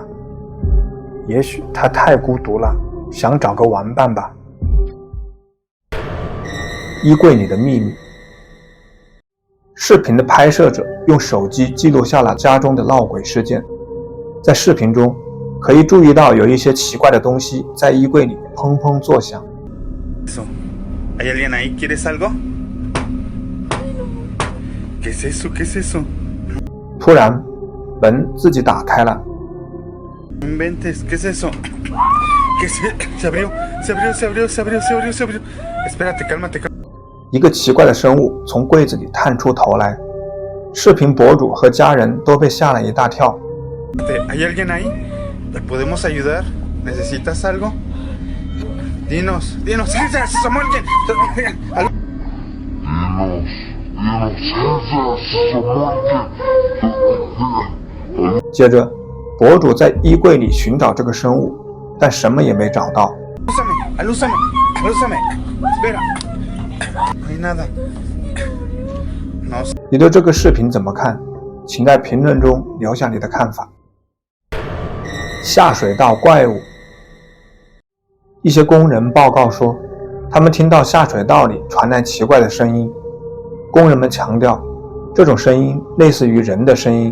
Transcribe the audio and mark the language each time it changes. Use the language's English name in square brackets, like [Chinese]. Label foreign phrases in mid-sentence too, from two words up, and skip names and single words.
[Chinese] 也许他太孤独了，想找个玩伴吧。衣柜里的秘密。视频的拍摄者用手机记录下了家中的闹鬼事件。在视频中可以注意到有一些奇怪的东西在衣柜里砰砰作响。 [Spanish] ¿Hay alguien ahí? ¿Quieres algo? ¿Qué es eso? ¿Qué es eso? [Chinese] 突然，门自己打开了。 [Spanish] Inventes, ¿qué es eso? ¿Qué es? Se abrió, se abrió, se abrió, se abrió, se abrió, se abrió. Espérate, cálmate, cálmate. [Chinese] 一个奇怪的生物从柜子里探出头来， 视频博主和家人都被吓了一大跳。 [Spanish] ¿Hay alguien ahí? ¿Le podemos ayudar? ¿Necesitas algo? Dinos, Samuel. Samuel. [Chinese] 接着，博主在衣柜里寻找这个生物，但什么也没找到。 [Spanish] Alúzame. Espera. No hay nada. No. [Chinese] 你对这个视频怎么看？请在评论中留下你的看法。下水道怪物。一些工人报告说，他们听到下水道里传来奇怪的声音。工人们强调，这种声音类似于人的声音。